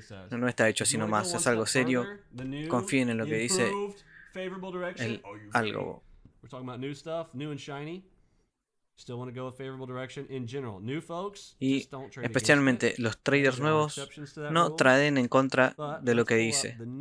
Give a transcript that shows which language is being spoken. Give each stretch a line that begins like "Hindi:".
Spanish: No está hecho así nomás, es algo serio. Confíen en lo que dice el algo.
English: We're talking about new stuff, new and shiny. Still want to go with favorable direction in general. New folks,
Spanish: y especialmente los traders nuevos no traden en contra de lo que dice.